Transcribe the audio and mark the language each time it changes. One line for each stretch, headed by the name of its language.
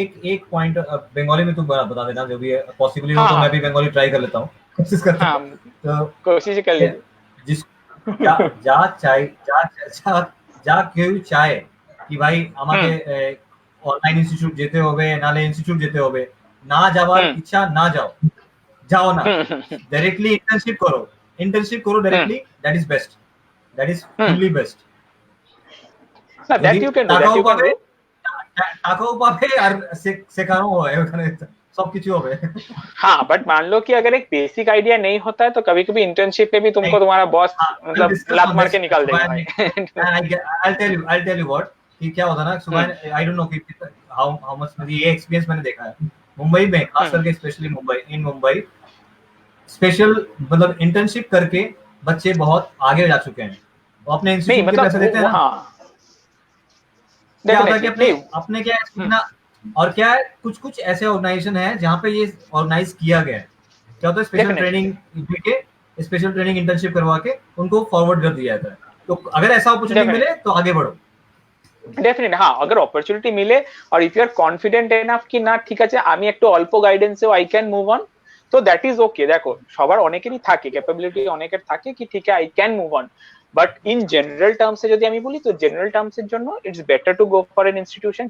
Hindi: एक पॉइंट बंगाली में तू बता देना जो भी पॉसिबली हो, तो मैं भी बंगाली ट्राई कर लेता हूँ, कोशिश करता हूँ। तो कोशिश कर ले। जिस
Bangla: যা চাই যা কেউ চায় কি ভাই আমাকে অনলাইন ইনস্টিটিউট যেতে হবে, নালে ইনস্টিটিউট যেতে হবে, না যাওয়ার ইচ্ছা না যাও না, ডাইরেক্টলি ইন্টার্নশিপ করো directly,
English: That is best, that is fully best. না that you can do, that you can do.
Bangla: টাকাও পাবে আর শেখানো হয় ওখানে,
Hindi: सब
Bangla: কিছু হবে।
Hindi: हाँ, बट मान लो कि अगर एक बेसिक आइडिया नहीं होता है तो कभी कभी इंटर्नशिप में भी तुमको तुम्हारा बॉस मतलब लात मार के निकाल देगा भाई।
English: I'll tell you what
Hindi: कि क्या होता है ना सुबह,
English: I don't know कि how much,
Hindi: मेरी ये एक्सपीरियंस मैंने देखा है मुंबई में, खास करके स्पेशली मुंबई स्पेशल, मतलब इंटर्नशिप करके बच्चे बहुत आगे जा चुके हैं। वो अपने इंस्टीट्यूट के पैसे देते हैं ना, क्या होता है कि अपने क्या है, और क्या है, कुछ ऐसे ऑर्गेनाइजेशन है जहाँ पे ये ऑर्गेनाइज किया गया है। क्या होता है, स्पेशल ट्रेनिंग देके, स्पेशल ट्रेनिंग इंटर्नशिप करवा के उनको फॉरवर्ड कर दिया जाता है। तो अगर ऐसा अपॉर्चुनिटी मिले तो आगे बढ़ो। डेफिनेटली हाँ, अगर
Bangla: অপরচুনিটি মিলে আর
English: if you are confident enough
Bangla: কি না ঠিক আছে আমি একটু অল্প গাইডেন্সেও
English: I can move on,
Bangla: তো দ্যাট ইজ ওকে। দেখো সবার অনেকেরই থাকে, ক্যাপাবিলিটি অনেকের থাকে কি ঠিক আছে
English: I can move on,
Bangla: but in general টার্মসে যদি আমি বলি তো জেনারেল টার্মসের জন্য
English: It's better to go for an institution.